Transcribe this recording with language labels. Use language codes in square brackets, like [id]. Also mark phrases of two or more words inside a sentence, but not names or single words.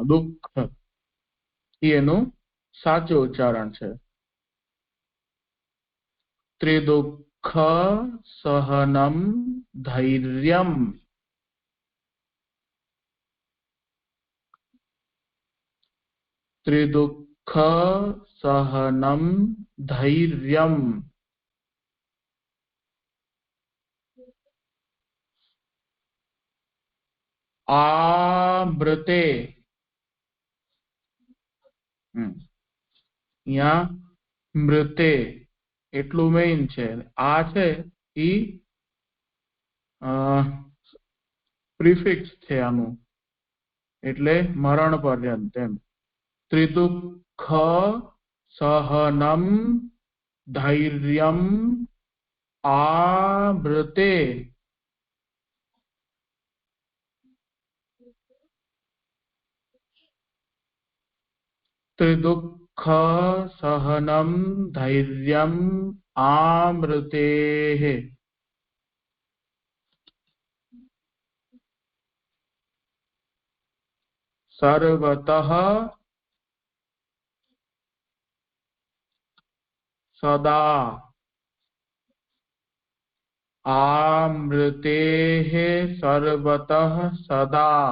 [gu] દુઃખ એનું સાચું ઉચ્ચારણ છે. [sa] ત્રિદુઃખ સહનમ ધૈર્યમ. त्रिदुःख सहनम धैर्यम आमृते यहाँ मृते [gu] એટલું મેઇન છે આ છે ઈ પ્રિફિક્સ છે આનું એટલે મરણ પર્યંત એમ [sa] ત્રિદુઃખ સહનમ ધૈર્યમ આમૃતે त्रिदुःख सहनम धैर्यम आमृते सर्वतः सदा आमृते सर्वतः सदा